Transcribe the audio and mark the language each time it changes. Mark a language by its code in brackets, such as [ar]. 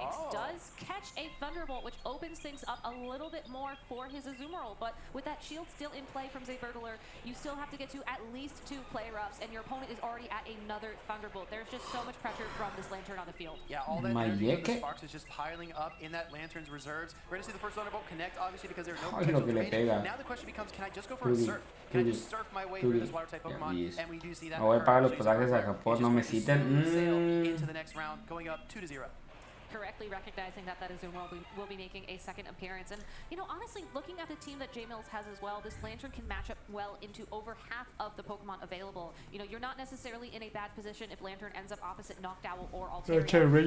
[en] Does catch a Thunderbolt, which opens things up a little bit more for his Azumarill, but with that shield still in play from Zayburglar, you still have to get to at least 2 play roughs, and your opponent is already at another Thunderbolt. There's just so much pressure from this Lantern on the field. Yeah, all that energy from the Sparks is just piling up in that Lantern's reserves. We're going to see the first Thunderbolt connect, obviously, because there's no potential drain. Now the question becomes, can I just go for a surf? Can I just surf my way through this water-type Pokemon? And we do see that. [es] Voy para los pasajes a Japón, no me citen. [en] Into the next round, going up 2-0. Correctly recognizing that Azumarill will be making a second appearance. And, you know, honestly, looking at the team that J-Mills has as well, this Lantern can match up well into over half of the Pokemon available. You know, you're not necessarily in a bad position if Lantern ends up opposite Noctowl or Altaria.